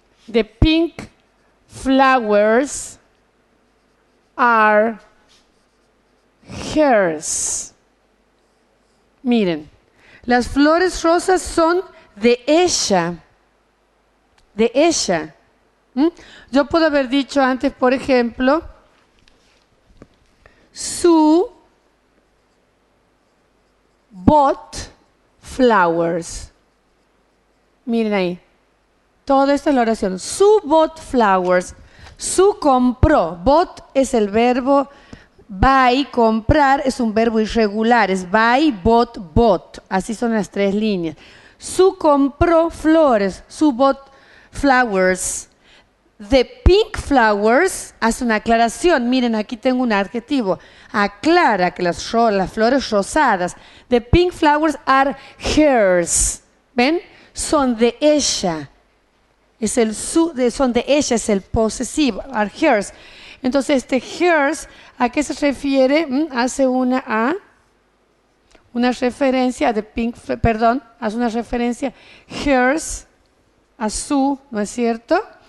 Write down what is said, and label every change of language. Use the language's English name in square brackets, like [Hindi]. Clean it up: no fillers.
[English] The pink flowers are hers. [Spanish] Miren, las flores rosas son de ella. De ella. Yo puedo haber dicho antes, por ejemplo, [English] Sue bought flowers. [Spanish] Miren ahí. Toda esta es la oración. [English] Sue bought flowers. [Spanish] Sue compró. Bought es el verbo buy, comprar, es un verbo irregular. Es buy, bought. Así son las tres líneas. Sue compró flores. [English] Sue bought flowers. The pink flowers [Spanish] hace una aclaración. Miren, aquí tengo un adjetivo. Aclara que las flores rosadas. [English] The pink flowers are hers. [Spanish] ¿Ven? Son de ella. Son de ella, es el posesivo. [English] Are hers. [Spanish] Entonces, este hers, ¿a qué se refiere? Hace una referencia a the pink, hace una referencia hers a su, ¿no es cierto?